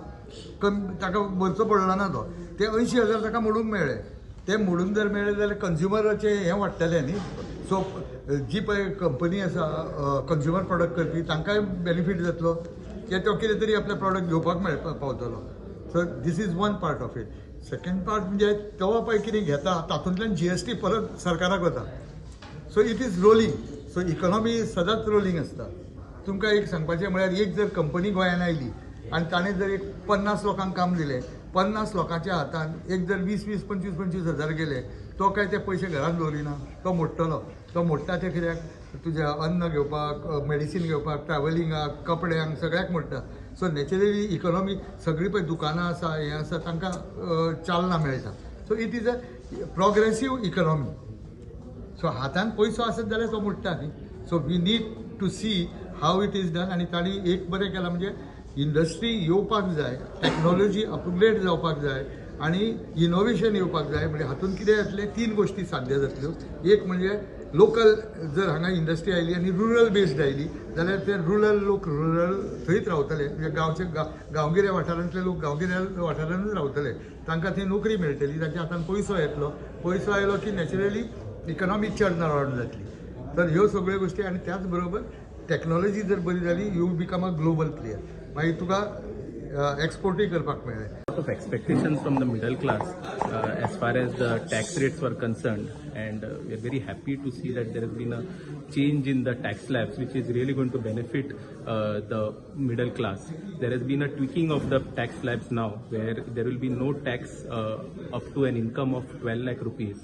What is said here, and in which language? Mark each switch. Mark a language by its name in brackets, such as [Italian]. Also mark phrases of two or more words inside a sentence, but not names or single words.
[Konkani] ताका भरचो पडलो ना तो. ते 80,000 ताका मोडूंक मेळ्ळे. ते मोडून जर मेळ्ळे जाल्यार कंज्युमराचें हें वाडटलें न्ही. सो जी पळय कंपनी आसा [English] consumer product [Konkani] करपी तांकांय बेनिफीट जातलो की तो कितें तरी आपले प्रोडक्ट घेवपाक पावतलो. [English] so this is one part of it. second part [Konkani] म्हणजे तो पळय कितें घेता तातूंतल्यान GST परत सरकाराक वता. [English] so it is rolling. so economy [Konkani] सदांच रोलिंग आसता. तुमकां एक सांगपाचें म्हळ्यार एक जर कंपनी गोंयांत आयली आनी ताणें जर एक 50 लोकांक काम दिलें, 50 लोकांच्या हातान एक जर 20-20, 25-25 हजार गेले, तो काय ते पयशे घरांत दवरिना. तो मोडटलो. तो मोडटा ते कित्याक तुजें अन्न घेवपाक, मेडिसीन घेवपाक, ट्रॅव्हलिंगाक, कपड्यांक सगळ्याक मोडटा. [English] so naturally economy [Konkani] सगळीं पळय दुकानां आसा हें आसा तांकां चालना मेळटा. [English] so it is a progressive economy. [Konkani] सो हातान पयसो आसत जाल्यार तो मोडटा न्ही. [English] so we need to see how it is done. [Konkani] आनी तांणी एक बरें केलां म्हणजे इंडस्ट्री येवपाक जाय, [English] technology upgrade [Konkani] जावपाक जाय आनी इनोव्हेशन येवपाक जाय. म्हणजे हातूंत कितें जातलें 3 गोश्टी साध्य जातल्यो. एक म्हणजे लोकल जर हांगा इंडस्ट्री आयली आनी [English] rural based [Konkani] आयली जाल्यार ते रुरल लोक रुरल थंयच रावतले. म्हणजे गांवचे गांवगिऱ्या वाठारांतले लोक गांवगिऱ्या वाठारांतूच रावतले. तांकां थंय नोकरी मेळटली. तांच्या हातान पयसो येतलो. पयसो आयलो की [English] naturally economy turn around [Konkani] जातली. तर ह्यो सगळ्यो गोश्टी आनी त्याच बरोबर टॅक्नॉलॉजी जर बरी जाली [English] you become a global player. [Konkani] मागीर तुका एक्सपोर्टूय करपाक मेळ्ळें. [English] Lot of expectations from the middle class as far as the tax rates were concerned, and we are very happy to see that there has been a change in the tax slabs which is really going to benefit the middle class. There has been a tweaking of the tax slabs now where there will be no tax up to an income of 12 lakh rupees.